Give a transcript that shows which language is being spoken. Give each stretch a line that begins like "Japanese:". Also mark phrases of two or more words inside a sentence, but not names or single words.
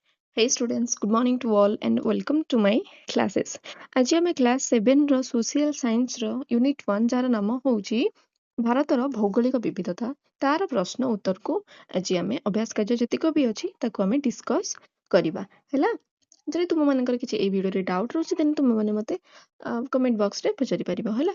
English: Hey students, good morning to all and welcome to my classes.
Odia: ଆଜି ଆମେ କ୍ଲାସ 7 ର
English: social science
Odia: ର ୟୁନିଟ 1 ଯାହାର ନାମ ହେଉଛି ଭାରତର ଭୌଗୋଳିକ ବିବିଧତା ତାର ପ୍ରଶ୍ନ ଉତ୍ତର କୁ ଆଜି ଆମେ ଅଭ୍ୟାସ କାର୍ଯ୍ୟ ଯେତିକି ବି ଅଛି ତାକୁ ଆମେ ଡିସକସ କରିବା ହେଲା। ଯଦି ତୁମ ମାନଙ୍କର କିଛି ଏ ଭିଡିଓ ରେ ଡାଉଟ ରହୁଛି ଦେନ ତୁମ ମାନେ ମତେ
English: comment box
Odia: ରେ ପଚାରି ପାରିବା ହେଲା।